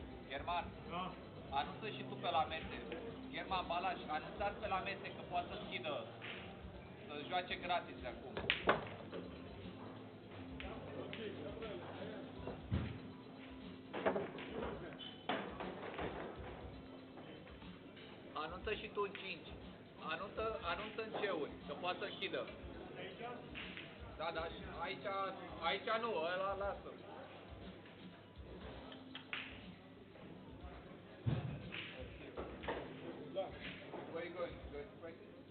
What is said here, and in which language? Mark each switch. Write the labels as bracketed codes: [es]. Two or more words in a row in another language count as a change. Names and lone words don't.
[ro] German, Da. anunță și tu pe la mese. German, Balaș, anunțați pe la mese că poate să schidă, să joace gratis de acum. Anunță și tu în 5. Anunță în ceuri, că poate să închidă. Da, da, și aici nu, ăla lasă. [en] Where are you going? Going to practice?